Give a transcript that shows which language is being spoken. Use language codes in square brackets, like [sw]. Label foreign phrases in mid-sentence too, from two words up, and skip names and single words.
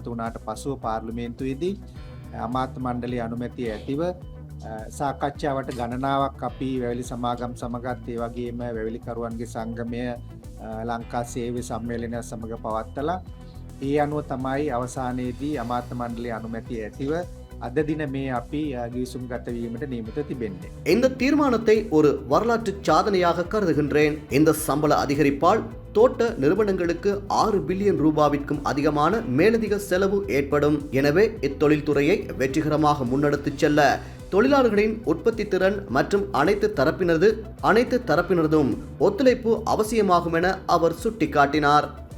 [si] වුණාට පසුව පාර්ලිමේන්තුවේදී අමාත්‍ය මණ්ඩලයේ අනුමැතිය ඇතිව සාකච්ඡාවට ගණනාවක් අපි වැවිලි සමාගම් සමගත් ඒ වගේම වැවිලිකරුවන්ගේ සංගමය ලංකා සේවය සම්මේලනය සමග පවත්වලා ඒ අනුව තමයි අවසානයේදී අමාත්‍ය මණ්ඩලයේ අනුමැතිය ඇතිව අද දින මේ අපි ගිවිසුම් ගත වීමට නියමිත තිබෙන්නේ. [ta] இந்த தீர்மானத்தை ஒரு வரலாற்று சாதனையாக கருதுகின்றேன். இந்த சம்பள அதிகரிப்பால் தோட்ட நிறுவனங்களுக்கு 6 பில்லியன் ரூபாவிற்கும் அதிகமான மேலதிக செலவு ஏற்படும். எனவே இத்தொழில்துறையை வெற்றிகரமாக முன்னெடுத்துச் செல்ல தொழிலாளர்களின் உற்பத்தி திறன் மற்றும் அனைத்து தரப்பினரதும் ஒத்துழைப்பு அவசியமாகும் என அவர் சுட்டிக்காட்டினார்.